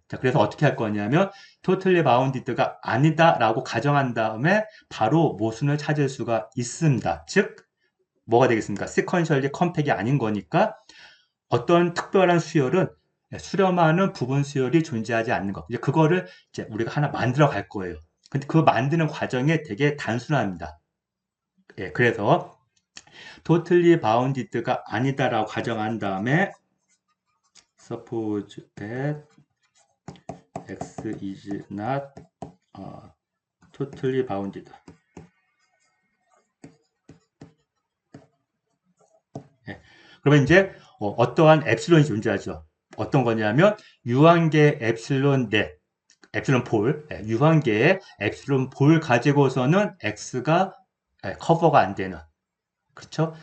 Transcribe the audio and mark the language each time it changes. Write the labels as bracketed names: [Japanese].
[Korean] 자, 그래서 어떻게 할 거냐면 [English] totally bounded [Korean] 가 아니다라고 가정한 다음에 바로 모순을 찾을 수가 있습니다. 즉 뭐가 되겠습니까? [English] sequentially compact [Korean] 이 아닌 거니까 어떤 특별한 수열은 수렴하는 부분 수열이 존재하지 않는 것. 이제 그거를 이제 우리가 하나 만들어 갈 거예요. 근데 그 만드는 과정이 되게 단순합니다. [English] 예, 그래서 totally bounded가 [Korean] 아니다라고 가정한 다음에 [English] suppose that x is not totally bounded. [Korean] 예, 그러면 이제 어떠한 엡실론이 존재하죠. 어떤 거냐면 유한계 엡실론 넷, 엡실론 볼, 유한계의 엡실론 볼 가지고서는 x가 커버가 안 되는. 그렇죠?